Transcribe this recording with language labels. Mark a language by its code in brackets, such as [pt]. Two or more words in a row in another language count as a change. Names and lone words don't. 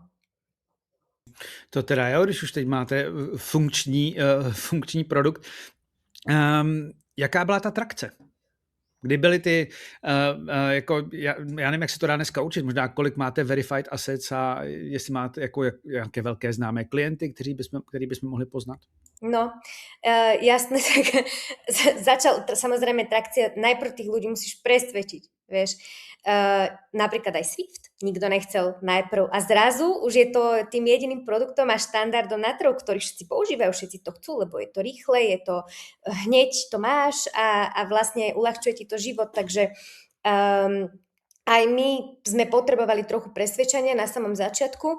[cs] To teda jo, když už teď máte funkční produkt. Jaká byla ta trakce? Kdy byly ty, já nevím, jak se to dá dneska učit, možná kolik máte [en] verified assets [cs] a jestli máte jaké velké známé klienty, který bychom mohli poznat? [sk] No, jasné, tak začal samozrejme trakcia, najprv tých ľudí musíš presvedčiť, vieš. Napríklad aj Swift nikto nechcel najprv a zrazu už je to tým jediným produktom a štandardom na trhu, ktorý všetci používajú, všetci to chcú, lebo je to rýchle, je to hneď to máš a vlastne uľahčuje ti to život, takže aj my sme potrebovali trochu presvedčenia na samom začiatku.